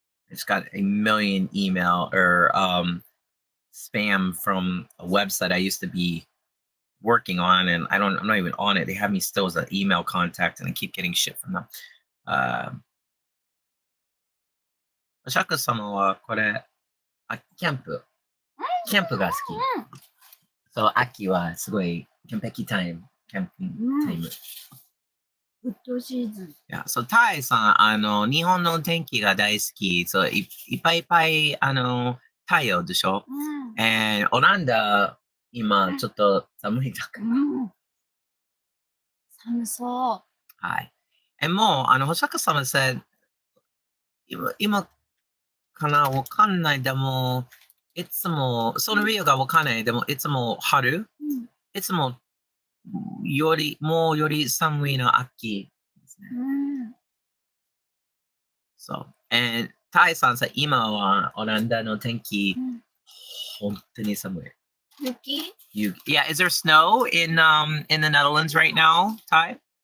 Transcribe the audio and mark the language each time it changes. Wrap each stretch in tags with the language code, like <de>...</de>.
<en>I just got a million email or spam from a website I used to be working on, and I'm not even on it. They have me still as an email contact, and I keep getting shit from them.</en> <ja>シャク様はこれ、キャンプが好き。そう、秋はすごい完璧タイム、キャンピングタイム。</ja> <en>グッドシーズン。</en> <ja>そう、タイさん、日本の天気が大好き。そう、いっぱい太陽でしょ。オランダ、今、ちょっと寒いだから。寒そう。はい。もう、星坂様さ、今かなわかんない。でも、いつも、その理由がわかんない。でも、いつも春、いつもより寒いの秋ですね。そう。タイさんさ、今はオランダの天気、本当に寒い。</ja> <en>Yuki? Yeah, is there snow in the Netherlands right now, Ty?</en>